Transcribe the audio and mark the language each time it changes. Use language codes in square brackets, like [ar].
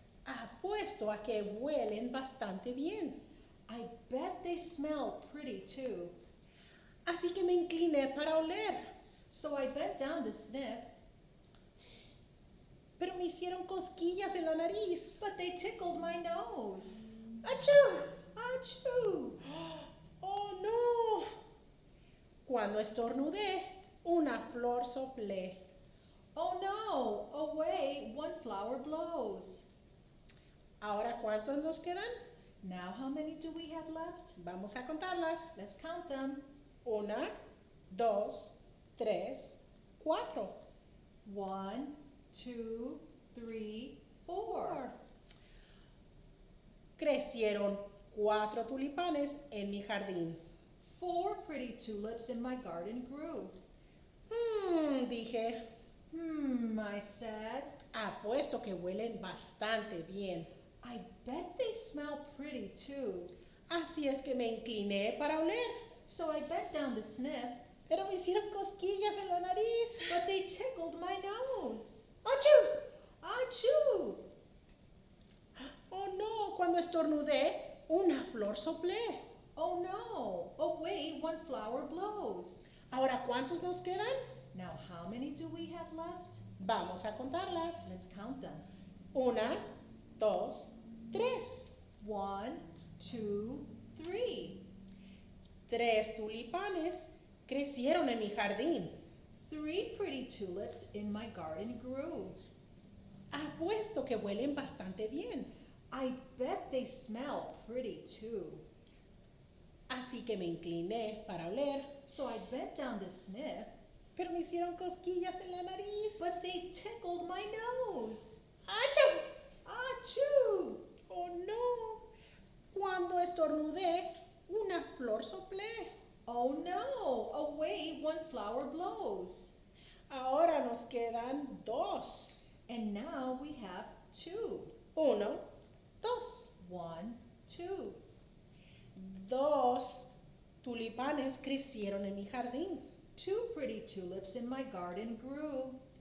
[es] apuesto a que huelen bastante bien. [en] I bet they smell pretty too. [es] Así que me incliné para oler, [en] So I bent down to sniff, [es] pero me hicieron cosquillas en la nariz. [en] but they tickled my nose. [es] ¡Achú! [en] Achoo! [es] ¡Oh, no! Cuando estornudé, una flor soplé. [en] Oh no! Away, one flower blows. [es] ¿Ahora cuántos nos quedan? [en] Now how many do we have left? [es] Vamos a contarlas. [en] Let's count them. [es] 1, 2, 3, 4. [en] 1, 2, 3, 4. [es] Crecieron 4 tulipanes en mi jardín. [en] 4 pretty tulips in my garden grew. [es] Dije, [en] I said, [es] apuesto que huelen bastante bien. [en] I bet they smell pretty too. [es] Así es que me incliné para oler, [en] So I bent down to sniff, [es] pero me hicieron cosquillas en la nariz. [en] but they tickled my nose. [es] ¡Achú! [en] Achoo! [es] Oh no, cuando estornudé, una flor soplé. [en] Oh no! Away, one flower blows. [es] Ahora, ¿cuántos nos quedan? [en] Now how many do we have left? [es] Vamos a contarlas. [en] Let's count them. [es] 1, 2, 3. [en] 1, 2, 3. [es] 3 tulipanes crecieron en mi jardín. [en] 3 pretty tulips in my garden grew. [es] Apuesto que huelen bastante bien. [en] I bet they smell pretty too. [es] Así que me incliné para oler, [en] So I bent down to sniff, [es] pero me hicieron cosquillas en la nariz. [en] but they tickled my nose. [es] ¡Achú! [en] Achoo! [es] ¡Oh no! Cuando estornudé, una flor soplé. [en] Oh no! Away, one flower blows. [es] Ahora nos quedan 2. [en] And now we have 2. [es] 1, 2. [en] 1, 2. [es] 2 tulipanes crecieron en mi jardín. [en] 2 pretty tulips in my garden grew.